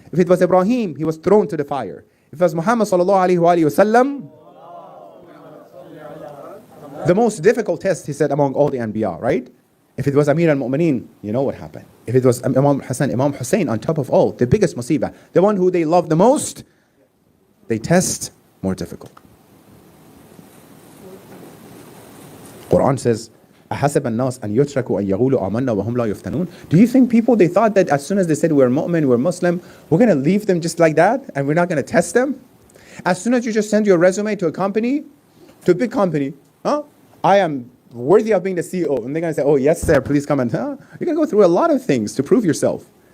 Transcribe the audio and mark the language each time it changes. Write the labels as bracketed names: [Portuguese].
[English] If it was Ibrahim, he was thrown to the fire. If it was Muhammad sallallahu alaihi wasallam, the most difficult test, he said, among all the Anbiya, right? If it was Amir al-Mu'mineen, you know what happened. If it was Imam Hussein on top of all, the biggest musibah, the one who they loved the most, they test, more difficult. Quran says, [Arabic] أَحَسَبَ النَّاسَ أَن يُتْرَكُوا أَن يَقُولُوا آمَنَّا وَهُمْ لَا يُفْتَنُونَ. [English] Do you think people, they thought that as soon as they said we're mu'min, we're Muslim, we're going to leave them just like that and we're not going to test them? As soon as you just send your resume to a company, to a big company, I am worthy of being the CEO. And they're going to say, oh, yes, sir, please come and, You're going to go through a lot of things to prove yourself.